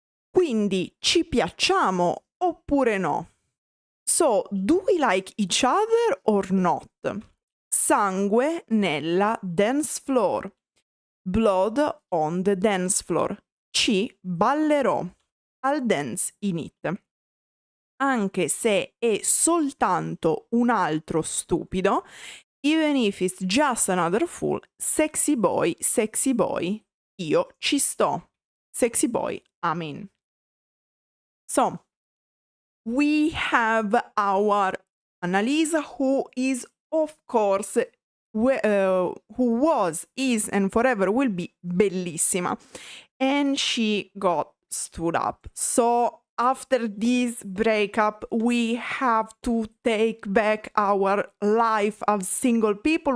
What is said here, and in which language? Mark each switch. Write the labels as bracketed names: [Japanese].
[Italian] Quindi ci piacciamo oppure no? [English] So, do we like each other or not? [Italian] Sangue nella dance floor. [English] Blood on the dance floor. [Italian] Ci ballerò. [English] I'll dance in it. [Italian] Anche se è soltanto un altro stupido, [English] even if it's just another fool, [Italian] sexy boy, io ci sto. [English] Sexy boy, I'm in. So, we have our Annalisa, who is, of course, who was, is, and forever will be Bellissima. And she got stood up. So, after this breakup, we have to take back our life as single people.